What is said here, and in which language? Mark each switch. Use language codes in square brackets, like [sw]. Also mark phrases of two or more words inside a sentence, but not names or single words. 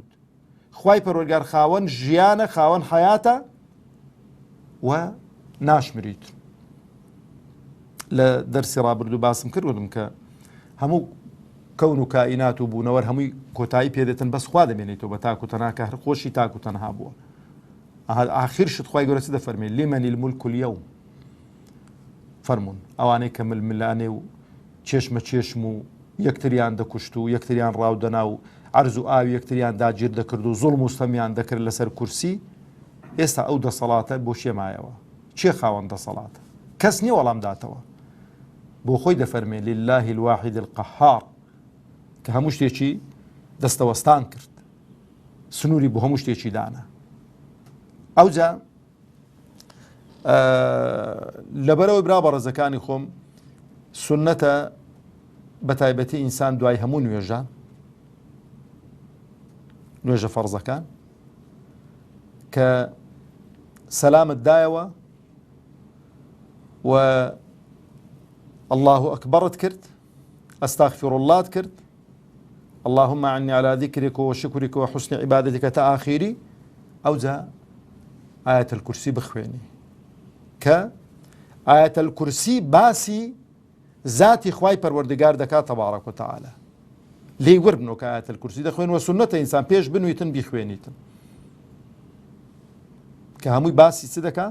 [ckb] خوای پەروەردگار خاوەن ژیانە، خاوەن حەیاتە و ناشمریت. لە دەرسی ڕابردوو باسم کردوم کە هەموو کەون و کائینات و بوونەوەر هەمووی کۆتایی پێدێتن، بەس خوا دەمێنێتەوە بە تاک و تەنها کە هەر خۆشی تاک و تەنها بووە. ئاخر شت خوای گەورە چ دەفەرمێ [ar] لمن الملك اليوم [ckb] فەرمونون ئەوانەی کە ململانێ و چێشمە چێشم و یەکتریان دەکوشت و یەکتریان ڕاودەنا و عەرز و ئاوی یەکتریان داگیر دەکرد و زوڵم و ستەمیان دەکرد لەسەر کورسی. ئێستا ئەو دەسەڵاتە بۆ شێمایەوە. چێ خاوەن دەسەڵاتە؟ کەس نییە وەڵام داتەوە. بۆ خۆی دەفەرمێ [ar] لله الواحد القهار [ckb] کە هەموو شتێکی دەستەوەستان کرد، سنووری بۆ هەموو شتێکی دانا. ئەوجا لەبەرەوەی برا بەڕێزەکانی خۆم سونەتە بە تایبەتی ئینسان دوای هەموو نوێژە فەرزەکان کە سەلامت دایەوە و الله ئەکبەرت کرد، ئەستاغفر اللهت کرد، [ar] اللهم أعني على ذكرك وشكرك وحسن عبادتك [ckb] تا آخری، ئەوجا ئاەت الکورسی بخوێنی کە ئاەت الکورسی باسی ذاتی خوای پەروەردگار دەکات [ar] تەبارەک و تەعالا. [ckb] لێی وەربنەوە کە ئاەت الکورسی دەخوێنەوە سونەتە ئینسان پێش بنوویتن بیخوێنیتن کە هەمووی باسی چ دەکات؟